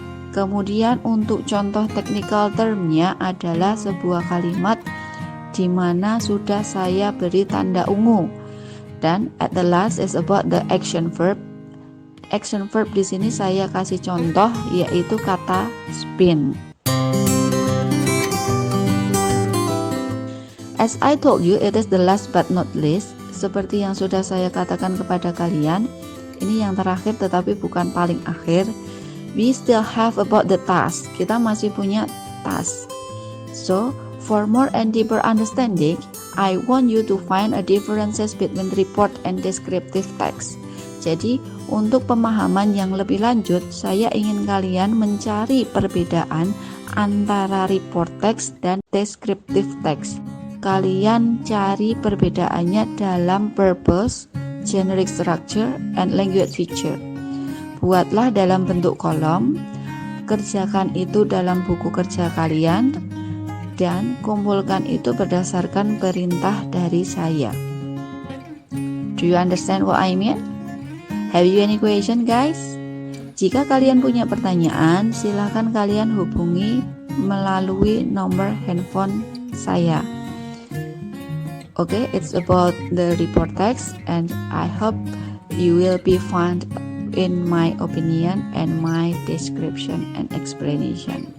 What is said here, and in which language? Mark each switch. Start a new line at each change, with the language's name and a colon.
Indonesian: Kemudian untuk contoh technical termnya adalah sebuah kalimat di mana sudah saya beri tanda ungu.
English: Dan at the last is about the action verb. Action verb
Indonesian: di sini saya kasih contoh, yaitu kata
English: spin. As I told you, it is the last but not least.
Indonesian: Seperti yang sudah saya katakan kepada kalian, ini yang terakhir tetapi bukan paling akhir.
English: We still have about the task.
Indonesian: Kita masih punya
English: task. So, for more and deeper understanding, I want you to find a differences between report and descriptive text.
Indonesian: Jadi, untuk pemahaman yang lebih lanjut, saya ingin kalian mencari perbedaan antara report text dan descriptive text. Kalian cari perbedaannya dalam purpose, generic structure, and language feature. Buatlah dalam bentuk kolom, kerjakan itu dalam buku kerja kalian, dan kumpulkan itu berdasarkan perintah dari saya.
English: Do you understand what I mean? Have you any question, guys?
Indonesian: Jika kalian punya pertanyaan, silakan kalian hubungi melalui nomor handphone saya.
English: Okay, it's about the report text, and I hope you will be found in my opinion and my description and explanation.